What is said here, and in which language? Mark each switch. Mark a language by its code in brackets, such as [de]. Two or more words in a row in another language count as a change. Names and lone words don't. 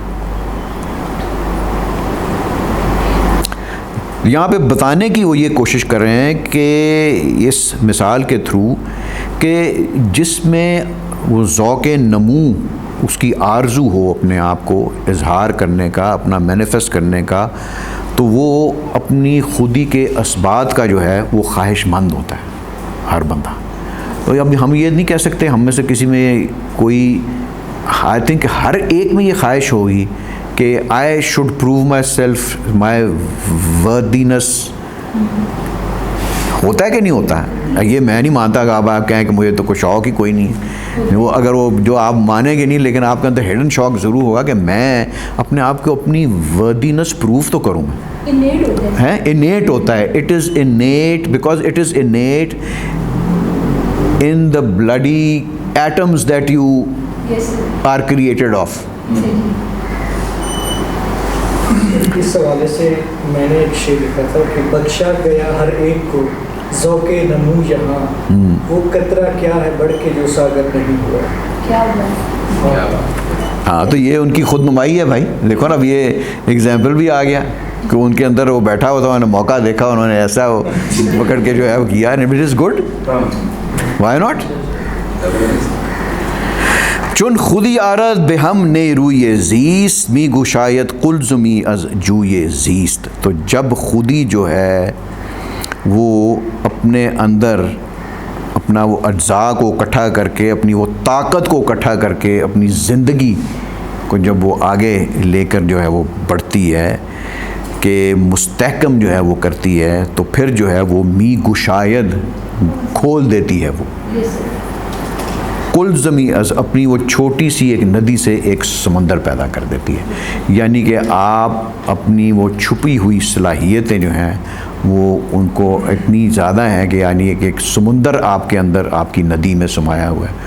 [ur] یہاں پہ بتانے کی وہ یہ کوشش کر رہے ہیں کہ اس مثال کے تھرو کہ جس میں وہ ذوق نمو اس کی آرزو ہو اپنے آپ کو اظہار کرنے کا، اپنا مینیفیسٹ کرنے کا، تو وہ اپنی خودی کے اسبات کا جو ہے وہ خواہش مند ہوتا ہے ہر بندہ. تو اب ہم یہ نہیں کہہ سکتے ہم میں سے کسی میں کوئی، [en] I think [ur] ہر ایک میں یہ خواہش ہوگی کہ [en] I should prove myself, my worthiness. [ur] ہوتا ہے کہ نہیں ہوتا ہے؟ یہ میں نہیں مانتا کہ آپ کہیں کہ مجھے تو کوئی شوق ہی کوئی نہیں ہے. وہ اگر وہ جو آپ مانیں گے نہیں، لیکن آپ کے اندر ہڈن شوق ضرور ہوگا کہ میں اپنے آپ کو اپنی [en] worthiness proof [ur] تو کروں. ہے انیٹ ہوتا ہے. [en] it is innate because it is innate in the bloody atoms that you are created of. [ur] اس حوالے سے میں نے ایک شعر لکھا تھا کہ بخشا گیا ہر ایک کو ذوق نمو یہاں، وہ قطرہ کیا ہے بڑھ کے جو ساگر نہیں ہوا. کیا بات. ہاں، تو یہ ان کی خود نمائی ہے بھائی. دیکھو نا، اب یہ ایگزامپل بھی آ گیا کہ ان کے اندر وہ بیٹھا ہوا تھا، انہوں نے موقع دیکھا، انہوں نے ایسا وہ پکڑ کے جو ہے وہ کیا. [en] it is good, why not. [fa] چون خودی آرد به ہم نیروی زیست، می گشاید قلزمی از جوی زیست. [ur] تو جب خودی جو ہے وہ اپنے اندر اپنا وہ اجزاء کو اکٹھا کر کے، اپنی وہ طاقت کو اکٹھا کر کے اپنی زندگی کو جب وہ آگے لے کر جو ہے وہ بڑھتی ہے کہ مستحکم جو ہے وہ کرتی ہے، تو پھر جو ہے وہ [fa] می گشاید [ur] کھول دیتی ہے وہ. کل زمین از اپنی وہ چھوٹی سی ایک ندی سے ایک سمندر پیدا کر دیتی ہے. یعنی کہ آپ اپنی وہ چھپی ہوئی صلاحیتیں جو ہیں وہ ان کو اتنی زیادہ ہیں کہ یعنی ایک سمندر آپ کے اندر آپ کی ندی میں سمایا ہوا ہے.